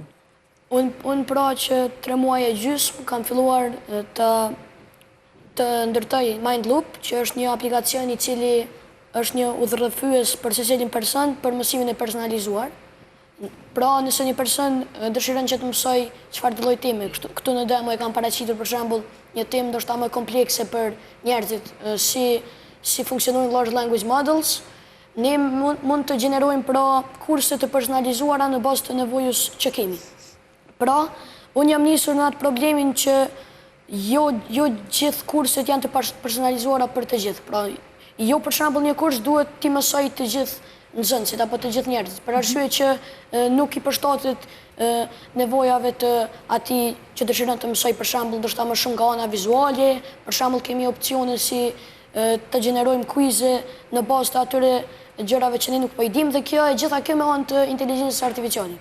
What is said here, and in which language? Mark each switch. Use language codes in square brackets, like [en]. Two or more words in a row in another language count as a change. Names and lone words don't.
[sq] Unë pra që 3 muaj e gjysmë kam filluar të ndërtoj Mindloop, që është një aplikacion i cili është një udhërrëfyes për secilin person për mësimin e personalizuar. Pra, nëse një person dëshiron që të mësoj çfarë të lloj teme, këtu në demo e kam paraqitur për shembull një temë ndoshta më komplekse për njerëzit, si funksionojnë [en] large language models, [sq] ne mund të gjenerojmë pra kurse të personalizuara në bazë të nevojës që kemi. Pra, unë jam nisur në atë problemin që jo gjithë kurset janë të personalizuara për të gjithë. Pra, jo për shembull një kurs duhet ti mësoj të gjithë nxënësit apo të gjithë njerëzit, për arsye që nuk i përshtatet nevojave të atij që dëshiron të mësoj për shembull ndoshta më shumë nga ana vizuale, për shembull kemi opsione si të gjenerojmë quize në bazë të atyre gjërave që ne nuk po i dimë dhe kjo e gjitha kjo me anë të inteligjencës artificiale.